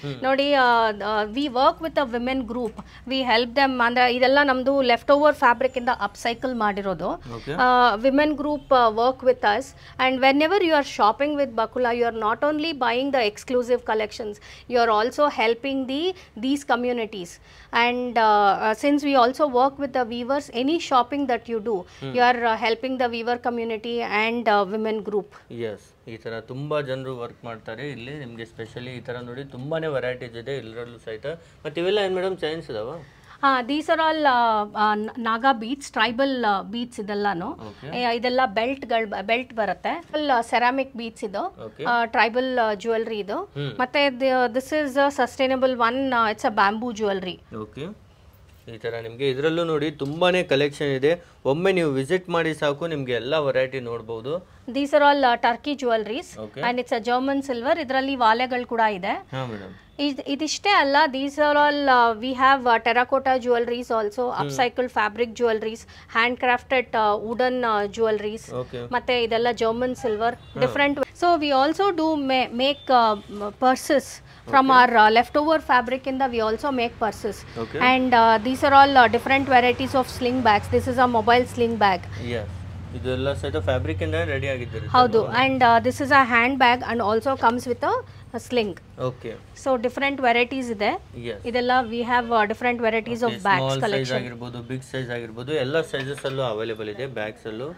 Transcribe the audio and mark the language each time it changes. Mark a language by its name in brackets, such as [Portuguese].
[English] ನೋಡಿ we work with a women group. We help them. [Kannada] ಅಂದ್ರೆ ಇದೆಲ್ಲ ನಮ್ದು ಲೆಫ್ಟ್ ಓವರ್ ಫ್ಯಾಬ್ರಿಕ್ ಇಂದ ಅಪ್ಸೈಕಲ್ ಮಾಡಿರೋದು. [English] Women group work with us. And whenever you are shopping with Bakula, you are not only buying the exclusive collections, you are also helping these communities. And since we also work with the weavers, any shopping that you do, you are helping the weaver community and women group. [Kannada] Yes. ಈ ತರ ತುಂಬಾ ಜನರು work ಮಾಡ್ತಾರೆ ಇಲ್ಲಿ. ನಿಮಗೆ specially ಈ ತರ ನೋಡಿ ತುಂಬಾನೇ ವೆರೈಟೀಸ್ ಇದೆ ಎಲ್ಲರಲ್ಲೂ ಸಹಿತ. ಮತ್ತೆ ಇವೆಲ್ಲ ಏನು ಮೇಡಮ್ ಚೈನ್ಸ್ ಇದಾವ? [English] These are all Naga beads, tribal beads. [Kannada] ಇದೆಲ್ಲಾನು ಇದೆಲ್ಲ ಬೆಲ್ಟ್ ಬರುತ್ತೆ. [English] Ceramic beads ಇದು, tribal jewellery ಇದು. ಮತ್ತೆ this is sustainable one, it's a bamboo jewellery. Okay. [Kannada] ಈ ತರ ನಿಮಗೆ ಇದರಲ್ಲೂ ನೋಡಿ ತುಂಬಾನೇ ಕಲೆಕ್ಷನ್ ಇದೆ. ಒಮ್ಮೆ ನೀವು ವಿಸಿಟ್ ಮಾಡಿ ಸಾಕು, ನಿಮಗೆ ಎಲ್ಲ ವೆರೈಟಿ ನೋಡಬಹುದು. [English] These are all Turkey jewelleries and it's a German silver. [Kannada] ಇದರಲ್ಲಿ ವಾಲೆಗಳು ಕೂಡ ಇದೆ. ಇದಿಷ್ಟೇ ಅಲ್ಲ, [English] These are all we have terracotta jewelleries also, upcycled fabric jewelleries, hand crafted wooden jewelleries. [Kannada] ಮತ್ತೆ ಇದೆಲ್ಲ German silver different. [English] So we also do make purses from our leftover fabric in the we also make purses. And these are all different varieties of sling bags. This is a mobile sling bag. [Kannada] ಇದೆಲ್ಲ ಸಹಿತ fabric ಇಂದ ready ಆಗಿದ್ದೀರಿ. [English] ಹೌದು, and this is a hand bag and also comes with a sling. Okay. [Kannada] So different varieties ಇದೆ. [English] ಇದೆಲ್ಲ we have different varieties of bags collection [Kannada] ಆಗಿರಬಹುದು, big size ಆಗಿರಬಹುದು, ಎಲ್ಲ ಸೈಜಸ್ ಅಲ್ಲೂ ಅವೈಲೇಬಲ್ ಇದೆ ಬ್ಯಾಗ್ಸ್ ಅಲ್ಲೂ.